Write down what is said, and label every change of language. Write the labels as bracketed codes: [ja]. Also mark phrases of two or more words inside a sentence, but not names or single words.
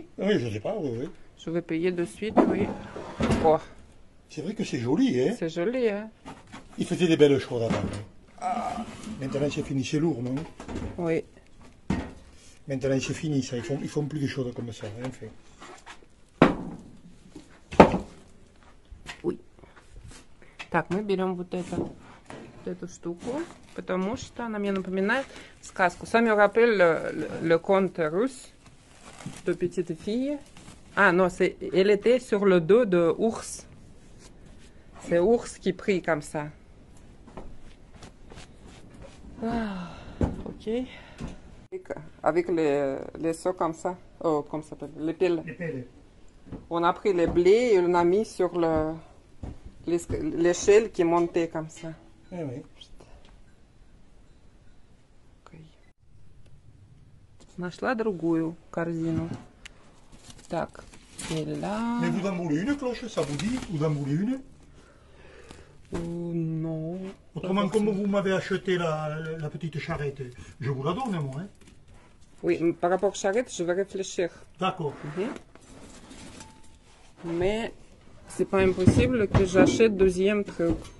[fr] oui, je sais pas, oui, oui. je vais payer de suite, oui. Oh, C'est vrai que c'est joli, hein. c'est joli, hein? Il faisait des belles choses avant. Hein. Maintenant, c'est fini, c'est lourd, non? Oui. Maintenant, c'est fini, ça. Ils font plus de choses comme ça, hein, en fait. [ru] Так, мы берем вот эту штуку, потому что она мне напоминает сказку. [fr] Ça me rappelle le conte russe de petite fille. Ah non, elle était sur le dos de ours. C'est ours qui prie comme ça. Ah, ok. Avec les seaux comme ça. Oh, comment ça s'appelle? Les piles. Les pelles. On a pris les blés et on a mis sur l'échelle qui montait comme ça. Ah, oui. [ru] Нашла другую корзину. Так, [fr] et là... Mais vous en voulez une cloche, ça vous dit? Vous en voulez une? Non. Autrement, comme vous m'avez acheté la petite charrette, je vous la donne, moi. Hein? Oui, par rapport à charrette, je vais réfléchir. D'accord. Mais c'est pas impossible que j'achète deuxième truc.